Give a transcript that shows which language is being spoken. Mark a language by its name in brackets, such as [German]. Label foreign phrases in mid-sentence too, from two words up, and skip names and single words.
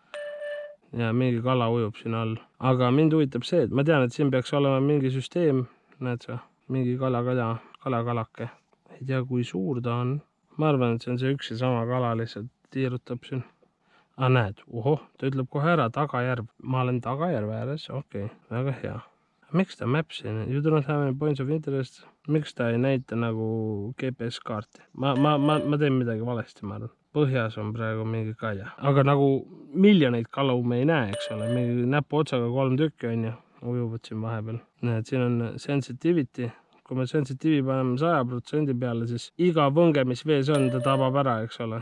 [Estonian] Ja mingi kala ujub siin all. Aga mind huvitab see, et ma tean, et siin peaks olema mingi süsteem. Näed sa, mingi kalakalake. Ei tea, kui suur ta on. Ma arvan, et see on see üks ja sama kala lihtsalt tiirutab siin. Näed, ta ütleb kohe ära, Tagajärv. Ma olen Tagajärve ääres, okei, väga hea. Miks ta mapsi? [English] You do not have any points of interest. [Estonian] Miks ta ei näita nagu GPS-kaarti? Ma teen midagi valesti, ma arvan. Põhjas on praegu mingi kalja. Aga nagu miljoneid kalu me ei näe, eks ole. Mingi näpu otsaga 3 tükki on ja ujuvad siin vahepeal. Näed, siin on sensitivity. Kui me sensitivity paneme 100% peale, siis iga võnge, mis vees on, ta tabab ära, eks ole.